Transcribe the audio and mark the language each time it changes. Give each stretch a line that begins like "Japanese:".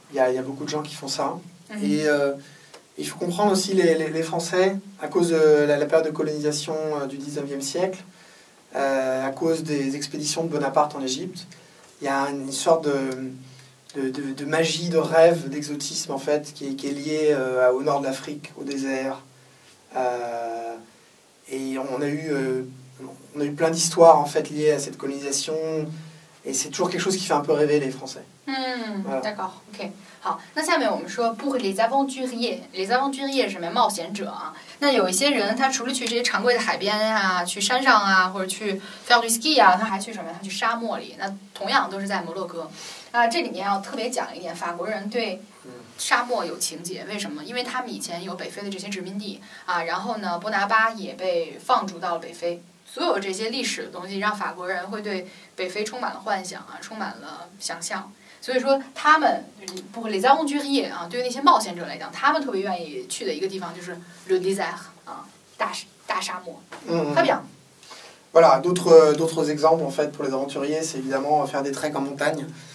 French: Il y a beaucoup de gens qui font ça. Et il faut comprendre aussi les Français, à cause de la période de colonisation du 19e siècle, à cause des expéditions de Bonaparte en Égypte, il y a une sorte de magie, de rêve, d'exotisme, en fait, qui est liée au nord de l'Afrique, au désert. Et on a eu plein d'histoires en fait liées à cette colonisation et c'est toujours quelque chose qui fait un peu rêver les Français. Voilà. D'accord, ok.
Chinese: 好，那下面我们说
French: pour les aventuriers，les aventuriers
Chinese: 是什么？冒险者啊。那有一些人他除了去这些常规的海边去山上或者去
French: faire du ski
Chinese: 他还去什么？他去沙漠里。那同样都是在摩洛哥这里面要特别讲一点，法国人对沙漠有情节，为什么？因为他们以前有北非的这些殖民地然后呢，波拿巴也被放逐到了北非。所有这些历史的东西让法国人会对北非充满了幻想充满了想象。所以说他们不会
French: les aventuriers
Chinese: 对于那些冒险者来讲，他们特别愿意去的一个地方就是
French: le désert
Chinese: 大沙漠。
French: Très bien. Voilà, d'autres exemples en fait pour les aventuriers, c'est évidemment faire des treks en montagne.